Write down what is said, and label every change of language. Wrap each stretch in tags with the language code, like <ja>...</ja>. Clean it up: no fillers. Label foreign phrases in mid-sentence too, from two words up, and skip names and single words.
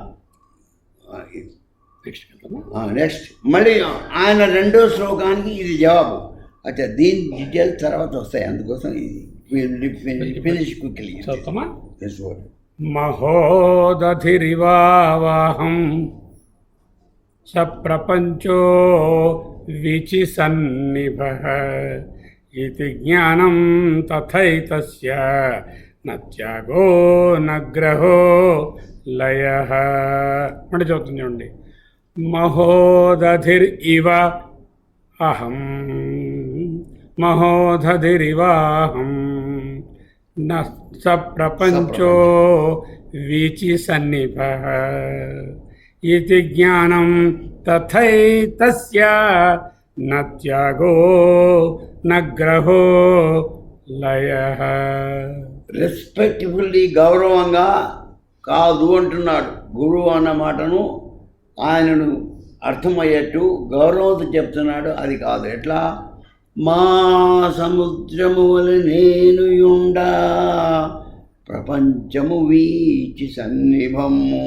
<te>నెక్స్ట్ మళ్ళీ ఆయన 2వ శ్లోకానికి ఇది జవాబు. అచ్చా, దీని డీటెయిల్స్ తర్వాత వస్తాయి. అందుకోసం ఇది</te> <en>finish quickly.</en> <sa>మహోదధిరివాహం స ప్రపంచో विचिसन्निभः इति ज्ञानं तथैतस्य न त्यागो न ग्रहो लयः</sa> <te>అంటే చదువుతుంది చూడండి.</te> <sa>మహోదధిరివ అహం మహోదధిరివాహం న స ప్రపంచో వీచిసన్నిభః इति ज्ञानं तथैतस्य न त्यागो न ग्रहो लयः.</sa> <te>రెస్పెక్ట్ఫుల్లీ గౌరవంగా కాదు అంటున్నాడు. గురువు అన్న మాటను ఆయనను అర్థమయ్యేట్టు గౌరవంతో చెప్తున్నాడు. అది కాదు. ఎట్లా? మా సముద్రము వలె నేను యుండా ప్రపంచము వీచి సన్నిభము.</te>